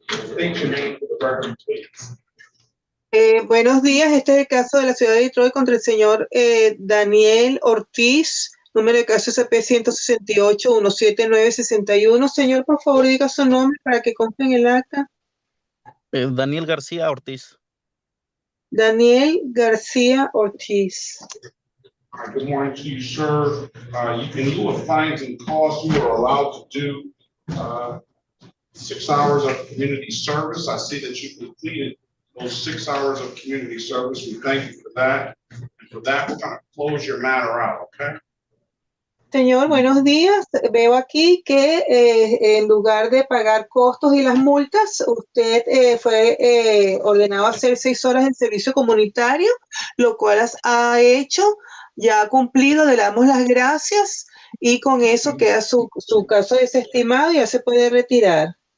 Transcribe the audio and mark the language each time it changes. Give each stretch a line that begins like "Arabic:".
English: State your name for the record, please.
Spanish: Buenos días, este es el caso de la ciudad de Detroit contra el señor Daniel Ortiz, número de caso SP-168-17961. Señor, por favor, diga su nombre para que conste en el acta. Daniel García Ortiz. Daniel García Ortiz.
English: Good morning to you, sir. In lieu of fines and costs, you are allowed to do 6 hours of community service. I see that you completed those 6 hours of community service. We thank you for that. And for that, we're going to close your matter out, okay?
Spanish: Señor, buenos días. Veo aquí que en lugar de pagar costos y las multas, usted fue ordenado a hacer 6 horas de servicio comunitario, lo cual ha hecho, ya ha cumplido, le damos las gracias y con eso queda su caso desestimado y ya se puede retirar.